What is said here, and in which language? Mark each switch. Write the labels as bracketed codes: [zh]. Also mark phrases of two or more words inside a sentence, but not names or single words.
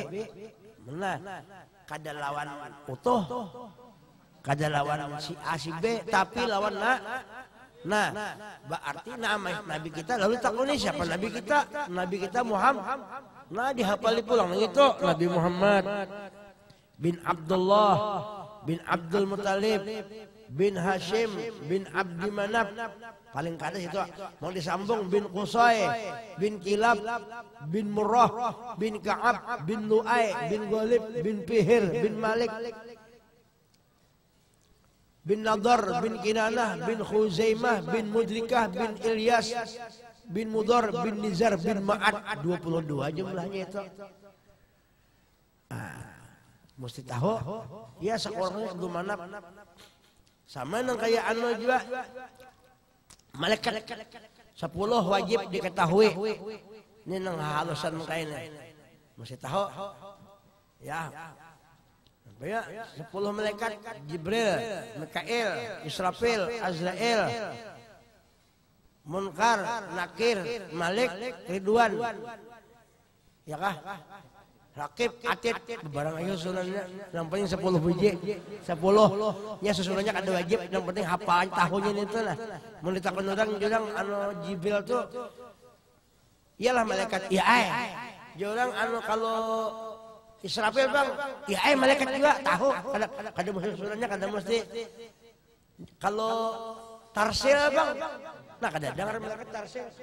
[bjn] Nah, kada lawan utuh. Kada lawan si A si B, tapi lawan nah, berarti nama Nabi kita lalu takoni siapa Nabi kita? Nabi kita Muhammad. Nah, dihafali pulang itu Nabi Muhammad bin Abdullah bin Abdul Muttalib bin Hashim bin Abdi Manaf. Paling kada itu mau disambung bin Qusay bin Kilab bin Murrah bin Ka'ab bin Lu'ay bin Ghalib bin Fihir bin Malik bin Nadar bin Kinanah bin Khuzaimah bin Mudrikah bin Ilyas bin Mudar bin Nizar bin Ma'ad. 22 jumlahnya itu. Mesti tahu ya sekolahnya itu mana sama nang kayak anu juga malaikat 10 wajib diketahui. Ini nang halusan kayaknya mesti tahu ya. Ya, 10 malaikat Jibril, Mikail, Israfil, Azrail, Munkar, Nakir, Malik, Ridwan. Ya kah? Rakib, Atid, barang ayo susunannya yang penting 10 biji. 10 nya susunannya kada wajib, yang penting hafalan tahunnya itu lah. Mun ditakon orang anu Jibril tuh iyalah malaikat ya orang anu kalau Israfil bang, ya malaikat juga tahu. Kada susunannya kada mesti. Kalau Tarsil bang, nah kada dengar malaikat Tarsil.